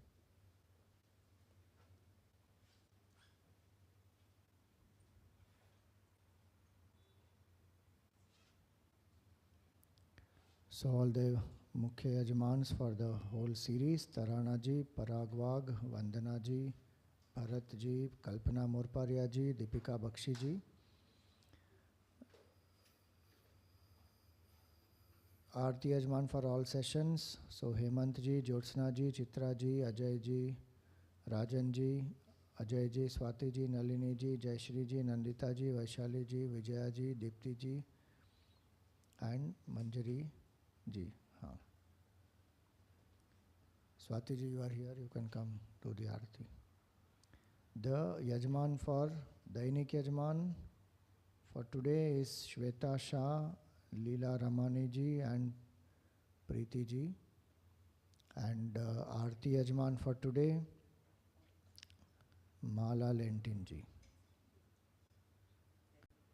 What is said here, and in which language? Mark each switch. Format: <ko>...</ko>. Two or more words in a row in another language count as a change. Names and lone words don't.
<en>So all the</en> <hi>Mukhya Yajmans</hi> <en>for the whole series, Tarana ji, Parag Wagh, Vandana ji, Bharat ji, Kalpana Morparia ji, Deepika Bakshi ji.</en> <hi>Aarti Yajman</hi> <en>for all sessions. So Hemant ji, Jyotsna ji, Chitra ji, Ajay ji, Rajan ji, Ajay ji, Swati ji, Nalini ji, Jayashri ji, Nandita ji, Vaishali ji, Vijaya ji, Deepti ji, and Manjari ji. Swati ji, you are here, you can come to the Aarti. The Yajman for</en> <hi>Dainik Yajman</hi> <en>for today is Shweta Shah, Leela Ramani ji and Preeti ji. And</en> <hi>Aarti Yajman</hi> <en>for today, Mala Lentin ji.</en>